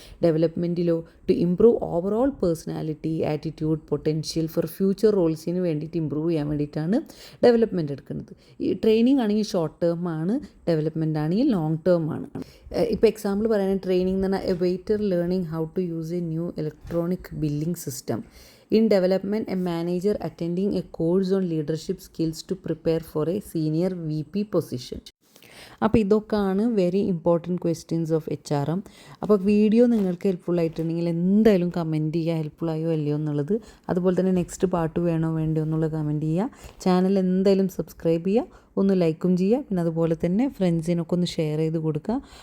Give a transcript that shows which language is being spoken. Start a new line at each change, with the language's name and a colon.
Malayalam: ഡെവലപ്മെൻറ്റിലോ
English: to improve overall personality, attitude, potential for future
Malayalam: റോൾസിന് വേണ്ടിയിട്ട് improve ചെയ്യാൻ വേണ്ടിയിട്ടാണ് ഡെവലപ്മെൻറ്റ് എടുക്കുന്നത്. ഈ ട്രെയിനിങ് ആണെങ്കിൽ ഷോർട്ട് ടേം ആണ്, ഡെവലപ്മെൻറ്റ് ആണെങ്കിൽ ലോങ് ടേം ആണ്. ഇപ്പോൾ എക്സാമ്പിൾ പറയുകയാണെങ്കിൽ ട്രെയിനിങ് എന്ന് പറഞ്ഞാൽ
English: A waiter learning how to use a new electronic billing system. In development, a manager attending a course on leadership skills to prepare for a senior VP position.
Malayalam: അപ്പോൾ ഇതൊക്കെയാണ്
English: Very important questions of HRM.
Malayalam: അപ്പോൾ video നിങ്ങൾക്ക് helpful ആയിട്ടുണ്ടെങ്കിൽ എന്തായാലും comment ചെയ്യുക, ഹെൽപ്ഫുള്ളായോ അല്ലയോ എന്നുള്ളത്. അതുപോലെ തന്നെ നെക്സ്റ്റ് പാർട്ട് വേണോ വേണ്ടയോ എന്നുള്ളത് കമൻറ്റ് ചെയ്യുക. ചാനൽ എന്തായാലും സബ്സ്ക്രൈബ് ചെയ്യുക, ഒന്ന് ലൈക്കും ചെയ്യുക. പിന്നെ അതുപോലെ തന്നെ ഫ്രണ്ട്സിനൊക്കെ ഒന്ന് ഷെയർ ചെയ്ത് കൊടുക്കുക.